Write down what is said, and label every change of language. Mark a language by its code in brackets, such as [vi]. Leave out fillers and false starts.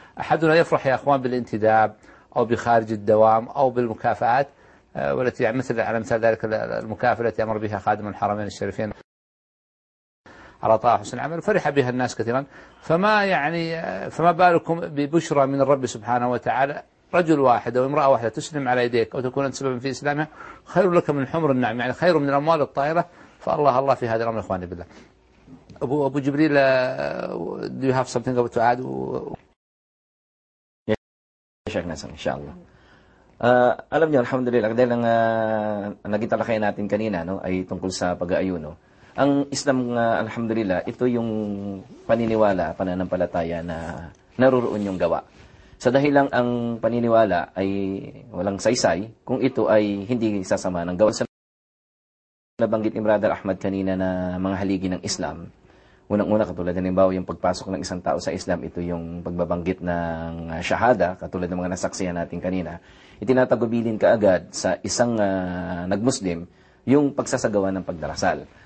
[ar] أحدنا يفرح يا أخوان بالانتداب أو بخارج الدوام أو بالمكافآت والتي يعني مثل على مثال ذلك المكافأة التي أمر بها خادم الحرمين الشريفين على طاعة حسن العمل فرح بها الناس كثيرا. فما يعني فما بالكم ببشرى من الرب سبحانه وتعالى رجل واحد أو امرأة واحدة تسلم على يديك أو تكون سببا في إسلامها خير لك من حمر النعم يعني خير من الأموال الطائرة. فالله الله في هذا الأمر إخواني بالله. [en] Abu Jibril, do you have something to add? Yes, Sheikh Nasser, inshallah. [tl] Alam niyo, alhamdulillah, dahil ang nakita na kayo natin kanina, no, ay tungkol sa pag-aayuno. Ang Islam, alhamdulillah, ito yung paniniwala, pananampalataya na naruroon yung gawa. Sa dahil lang ang paniniwala ay walang saysay kung ito ay hindi sasama ng gawa. Sa nabanggit ni Brother Ahmad kanina na mga haligi ng Islam, unang-una katulad na nimbawa yung pagpasok ng isang tao sa Islam, ito yung pagbabanggit ng shahada, katulad ng mga nasaksihan natin kanina, itinatagubilin kaagad sa isang nag-Muslim yung pagsasagawa ng pagdarasal.